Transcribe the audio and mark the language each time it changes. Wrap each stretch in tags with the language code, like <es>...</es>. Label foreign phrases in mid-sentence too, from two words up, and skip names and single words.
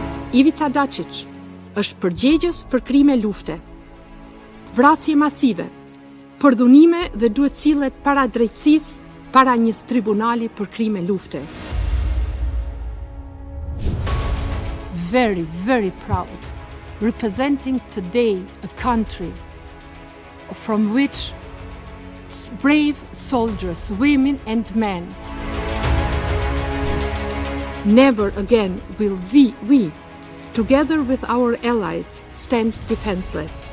<sq>Ivica Dačić është përgjegjës për krime lufte, vrasje masive, përdhunime dhe duhet sillet para drejtësisë, para një tribunali për krime lufte.</sq> <en>Very, very proud, representing today a country from which brave soldiers, women and men. Never again will we, together with our allies, stand defenseless.</en>